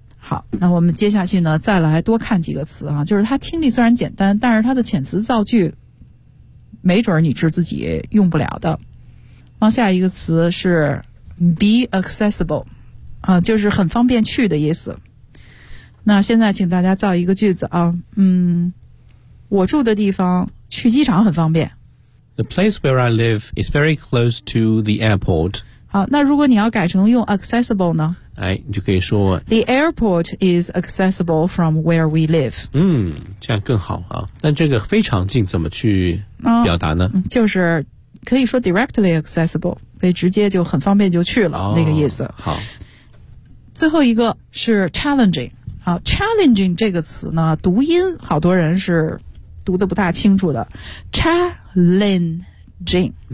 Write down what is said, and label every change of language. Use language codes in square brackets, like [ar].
[zh] 好，那我们接下去呢，再来多看几个词啊，就是它听力虽然简单，但是它的遣词造句，没准你是自己用不了的。往下一个词是 be accessible， 就是很方便去的意思。那现在请大家造一个句子啊，我住的地方去机场很方便。 [en] The place where I live is very close to the airport。 [zh] 好，那如果你要改成用 accessible 呢？哎，你就可以说 [en] The airport is accessible from where we live。 [zh] 这样更好啊。那这个非常近怎么去表达呢？就是。可以说 [en] directly accessible， [zh] 所以直接就很方便就去了，那个意思。好，最后一个是 challenging。好 ，challenging 这个词呢，读音好多人是读的不大清楚的 ，challenging。